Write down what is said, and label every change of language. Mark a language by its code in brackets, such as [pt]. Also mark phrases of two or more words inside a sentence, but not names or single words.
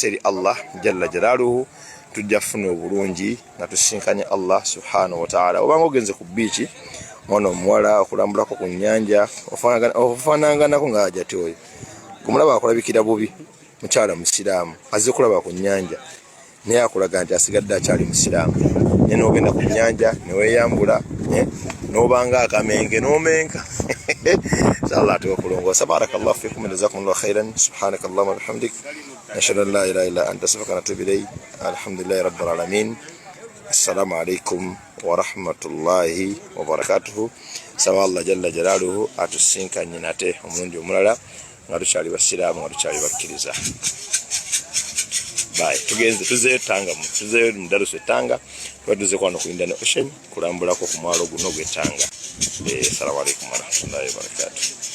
[lg] eri [ar] الله جل جلاله [lg] tujja kufuna obulungi nga tusinkanye [ar] الله سبحانه وتعالى [lg] obanga ogenze ku biici mwana omuwala okulambulako ku nnyanja ofaananganako ng'ajati oyo gumulaba akulabikira bubi mukyala musiraamu azze kulaba ku nnyanja naye akulaga nti asigadde akyali musiraamu naye n'ogenda ku nnyanja neweeyambula n'obanga akamenge n'omenka inshallah ate okulongoosa [ar] بارك الله فيكم جزاكم الله خيرا سبحانك اللهم وبحمدك أشهد أن لا إله إلا أنت أستغفرك وأتوب إليك الحمد لله رب العالمين السلام عليكم ورحمة الله وبركاته [lg] saba [ar] الله جل جلاله [lg] atusinkanye nate omulundi omulala nga tukyali basiraamu nga tukyali bakkiriza bayi tuzeeyo Tanga tuzeeyo mu darusu Tanga tuze kwano ku Indian Ocean kulambulako ku mwalo guno gw'Etanga [ar] السلام عليكم ورحمة الله وبركاته